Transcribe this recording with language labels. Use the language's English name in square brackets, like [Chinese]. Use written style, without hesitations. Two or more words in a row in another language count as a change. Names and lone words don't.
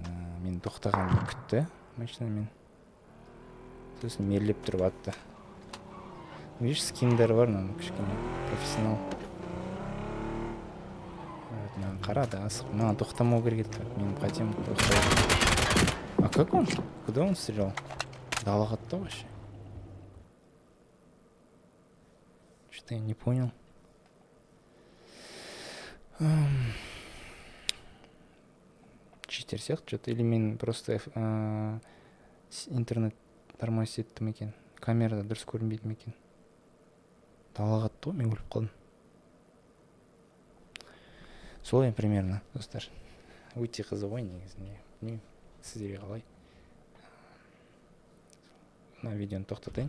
[Kazakh] Мен тоқтағанымды күтті машинамен. Сосын мерлеп тұрып атты. Видишь, скиндер бар, кішкене профессионал. Маған қарады, асық. Маған тоқтамау керек еді. Мен қатем тоқтау. [Russian] А как он? Куда он стрелял? [Kazakh] Далаға атты [Russian] вообще. Что-то я не понял. [Kazakh] Читер сияқты что-то. Или мен просто интернет тормозит еттім екен. Камерада дұрыс көрінбейді ме екен. Далаға атты ғой, мен өліп қалдым. Солай примерно, достар. Өте қызық ой негізінде. Білмеймін, сіздерге қалай. Мына видеоны тоқтатайын.